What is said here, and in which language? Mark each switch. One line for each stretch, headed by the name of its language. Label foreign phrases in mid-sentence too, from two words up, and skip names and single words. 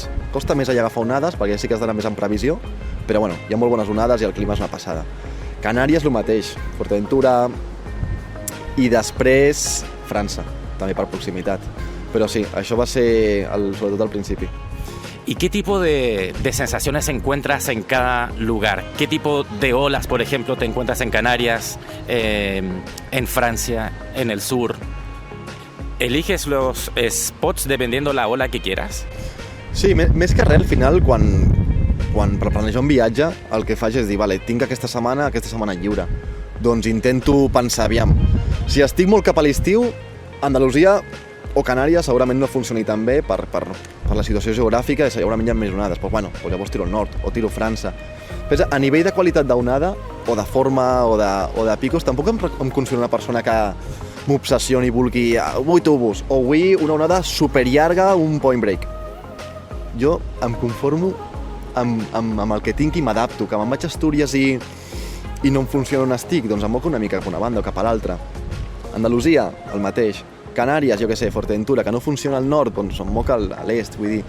Catalan: Costa més allà agafar onades, perquè sí que has d'anar més en previsió, però hi ha molt bones onades i el clima és una passada. Canàries, el mateix, Fuerteventura, i després França, també per proximitat. Però sí, això va ser sobretot al principi.
Spanish: ¿Y qué tipo de sensaciones encuentras en cada lugar? ¿Qué tipo de olas, por ejemplo, te encuentras en Canarias, en Francia, en el sur? ¿Eliges los spots dependiendo la ola que quieras?
Catalan: Sí, més que res, al final, quan per planejar un viatge, el que faig és dir, vale, tinc aquesta setmana lliure. Doncs intento pensar, aviam, si estic molt cap a l'estiu, Andalusia o Canàries segurament no funcioni tan bé per la situació geogràfica i segurament hi ha més onades, però bueno, llavors tiro al nord o tiro a França. Però a nivell de qualitat d'onada, o de forma, o de picos, tampoc em considero una persona que m'obsessioni i vulgui avui tubos, o avui una onada superllarga, un
English: point break.
Catalan: Jo em conformo amb el que tinc i m'adapto, que me'n vaig a Astúries i no em funciona on estic, doncs em moc una mica cap a una banda o cap a l'altra. Andalusia, el mateix. Canàries, jo què sé, Forteventura, que no funciona al nord, doncs em moc a l'est, vull dir.